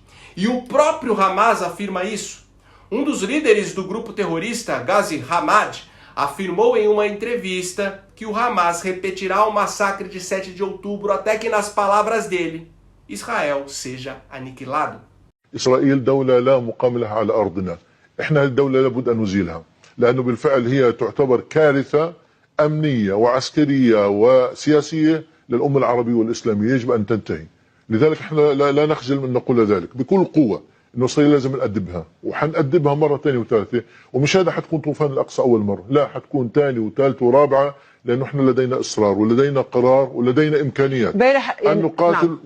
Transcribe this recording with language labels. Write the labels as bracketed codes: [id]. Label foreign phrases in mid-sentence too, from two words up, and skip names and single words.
[pt] E o próprio Hamas afirma isso. Um dos líderes do grupo terrorista, Ghazi Hamad, afirmou em uma entrevista que o Hamas repetirá o massacre de 7 de outubro até que, nas palavras dele, Israel seja aniquilado. [ar] إسرائيل دولة لا مقام لها على أرضنا. إحنا الدولة لابد أن نزيلها لأنه بالفعل هي تعتبر كارثة أمنية وعسكرية وسياسية للأمة العربية والإسلامية، يجب أن تنتهي. لذلك احنا لا نخجل من نقول ذلك بكل قوة، إنه إسرائيل لازم نأدبها وحنأدبها مرة ثانية وثالثة، ومش هذا حتكون طوفان الأقصى أول مرة، لا حتكون ثانية وثالثة ورابعة، لأنه احنا لدينا إصرار ولدينا قرار ولدينا إمكانيات أن نقاتل نعم.